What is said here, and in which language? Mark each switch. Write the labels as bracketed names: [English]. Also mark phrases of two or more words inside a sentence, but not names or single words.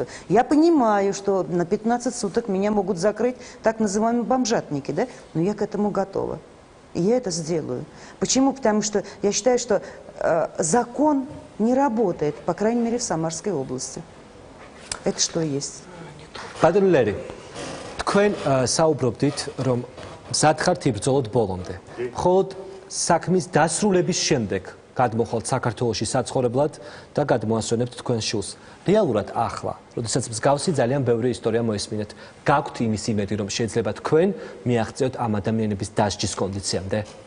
[Russian] Я понимаю, что на 15 суток меня могут закрыть так называемые бомжатники, да? Но я к этому готова. И я это сделаю. Почему? Потому что я считаю, что закон не работает, по крайней мере, в Самарской области. Это что есть. [Georgian] თქვენ საუბრობდით, რომ მზად ხართ იბრძოლოთ ბოლომდე. მხოლოდ საქმის დასრულების შემდეგ გადმოხვალთ საქართველოში საცხოვრებლად და გადმოასვენებთ თქვენ შულს. რეალურად ახლა, როდესაც მსგავსი ძალიან ბევრი ისტორია მოისმინეთ, გაქვთ იმის იმედი, რომ შეიძლება თქვენ მიაღწევთ ამ ადამიანების დასჯის კონდიციამდე?